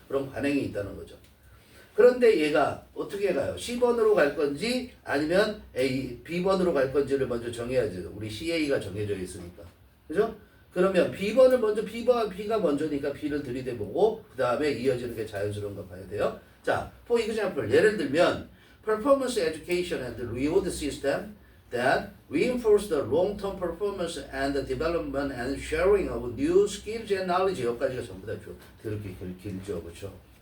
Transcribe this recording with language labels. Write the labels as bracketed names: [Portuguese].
[Korean] 그런 관행이 있다는 거죠. 그런데 얘가 어떻게 가요? C번으로 갈 건지 아니면 B번으로 갈 건지를 먼저 정해야죠. 우리 CA가 정해져 있으니까. 그죠? 그러면 B번을 먼저 B가 먼저니까 B를 들이대보고 그 다음에 이어지는 게 자연스러운 거 봐야 돼요. [English] 자, for example, [Korean] 예를 들면 [English] performance education and reward system that reinforce the long-term performance and the development and sharing of new skills and knowledge. [Korean] 여기까지가 전부 다 그렇게 길죠, 그렇죠?